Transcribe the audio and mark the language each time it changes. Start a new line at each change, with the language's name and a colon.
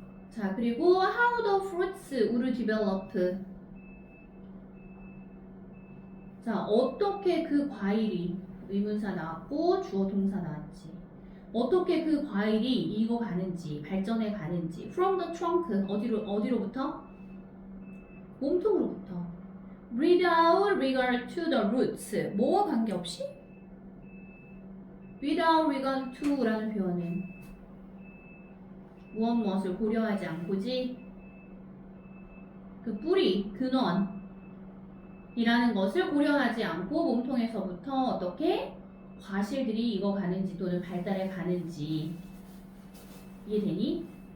English: 자, 그리고 how the fruits will develop.
Korean: 자, 어떻게 그 과일이 의문사 나왔고 주어 동사 나왔지. 어떻게 그 과일이 익어가는지, 발전해 가는지.
English: From the trunk
Korean: 어디로부터? 몸통으로부터.
English: Without regard to the roots.
Korean: 뭐와 관계없이?
English: Without regard to
Korean: 라는 표현은 무엇을 고려하지 않고지 그 뿌리, 근원이라는 것을 고려하지 않고 몸통에서부터 어떻게 과실들이 익어가는지 또는 발달해 가는지 이해되니?